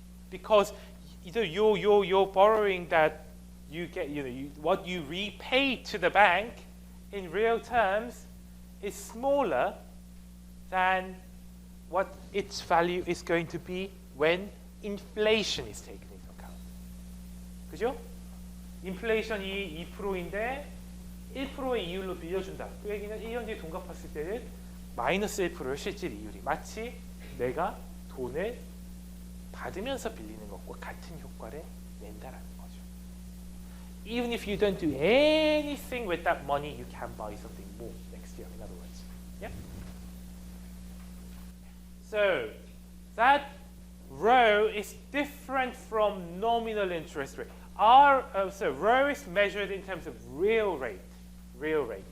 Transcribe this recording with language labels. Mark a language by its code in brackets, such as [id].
[en] Because you're borrowing that you get, what you repay to the bank in real terms is smaller than what its value is going to be when inflation is taken into account. [ko] 그죠? 인플레이션이 2%인데 1%의 이율로 빌려준다. 그 얘기는 1년 뒤에 돈 갚았을 때는 마이너스 1%의 실질 이율이 마치 내가 돈을 받으면서 빌리는 것과 같은 효과를 낸다라는 거죠. [en] Even if you don't do anything with that money, you can buy something more next year, in other words. Yeah? So that rho is different from nominal interest rate. So rho is measured in terms of real rate. Real rate.